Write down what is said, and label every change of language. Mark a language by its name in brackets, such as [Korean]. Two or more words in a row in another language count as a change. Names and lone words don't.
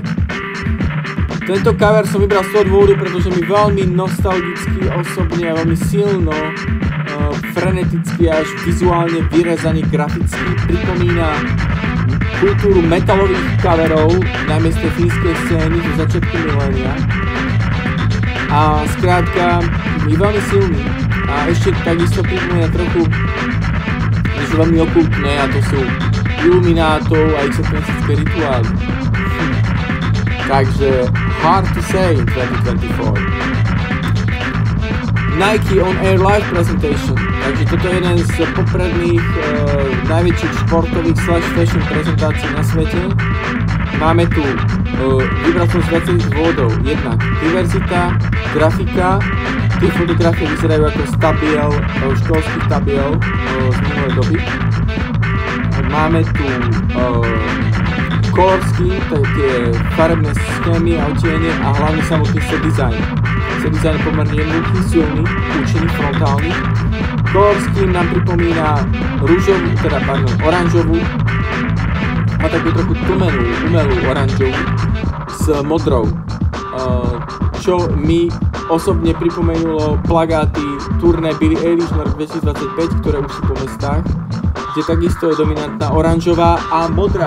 [Slovak] Tento cover som vybral z toho dôvodu, pretože mi veľmi nostalgicky, osobne a veľmi silno, freneticky až vizuálne vyrezaný graficky pripomína kultúru metalových coverov, najmä z tej fínskej scény zo začiatku milénia. A skrátka, je veľmi silný. A ešte takisto pripomína trochu niečo veľmi okultné, a to sú iluminátov a ich satanistické rituály. [English] Takže hard to say in 2024. [Slovak] Nike On Air Live Presentation. Takže toto je jeden z popredných najväčších športových / fashion prezentácií na svete. Máme tu, vybral som z viacerých dôvodov. Jednak diverzita, grafika, tie fotografie vyzerajú ako z tabiel, školských tabiel z minulej doby. Máme tu [English] color scheme, [Slovak] tie farebné schémy a odtiene a hlavne samotný [English] set design. Set design [Slovak] je pomerne jednoduchý, silný, účinný, frontálny. [English] Color scheme [Slovak] nám pripomína oranžovú a takú trochu tlmenú, umelú oranžovú s modrou, čo mi osobne pripomenulo plagáty turné Billie Eilish na rok 2025, ktoré už sú po mestách, kde takisto je dominantná oranžová a modrá.